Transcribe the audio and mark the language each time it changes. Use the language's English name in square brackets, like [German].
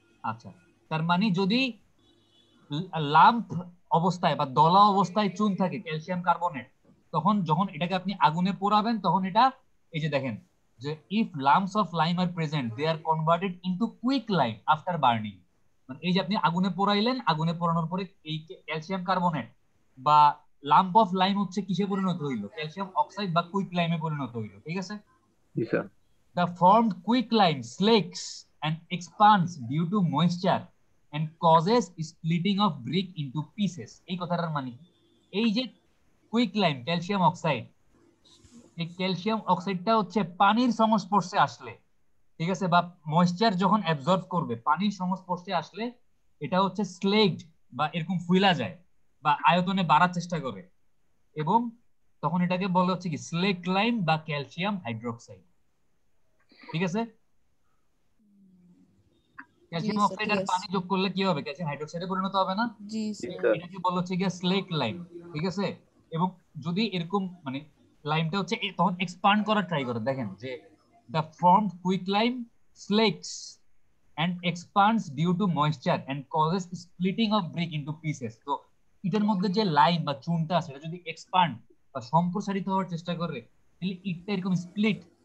[Bangla] আচ্ছা, তার মানে যদি লাম্প অবস্থায় বা দলা অবস্থায় চুন থাকে ক্যালসিয়াম কার্বনেট, তখন যখন এটাকে আপনি আগুনে পোড়াবেন তখন এটা, এই যে দেখেন, যে [English] If lumps of lime are present they are converted into quick lime after burning. [Bangla] মানে এই যে আপনি আগুনে পোড়াইলেন, আগুনে পোড়ানোর পরে এই ক্যালসিয়াম কার্বনেট বা লাম্প অফ লাইম হচ্ছে কিসে পরিণত হইলো? ক্যালসিয়াম অক্সাইড বা কুইক লাইমে পরিণত হইলো, ঠিক আছে? [English] The formed quick lime slakes and expands due to moisture and causes splitting of brick into pieces. [Bangla] এই কথাটার মানে এই যে কুইক লাইম ক্যালসিয়াম অক্সাইড, এই ক্যালসিয়াম অক্সাইডটা হচ্ছে পানির সংস্পর্শে আসলে, ঠিক আছে, বা ময়েশ্চার যখন অ্যাবজর্ব করবে, পানির সংস্পর্শে আসলে এটা হচ্ছে স্লেগড বা এরকম ফুইলা যায় বা আয়তনে বাড়ার চেষ্টা করে, এবং তখন এটাকে বলা হচ্ছে কি স্লেক লাইম বা ক্যালসিয়াম হাইড্রোক্সাইড, ঠিক আছে? ক্যালসিয়াম অক্সাইড আর পানি যোগ করলে কি হবে? ক্যালসিয়াম হাইড্রোক্সাইডে পরিণত হবে না? জি স্যার। এটাকে বলা হচ্ছে গিয়া স্লেক লাইম, ঠিক আছে? এবং যদি এরকম মানে লাইমটা হচ্ছে তখন এক্সপান্ড করার ট্রাই করে, দেখেন যে [English] the formed quick lime slakes and expands due to moisture and causes splitting of brick into pieces. [Bangla] তো ইটের মধ্যে যে লাইম বা চুনটা আছে এটা যদি এক্সপান্ড বা সম্প্রসারিত হওয়ার চেষ্টা করে, তাহলে ইটটা এরকম স্প্লিট।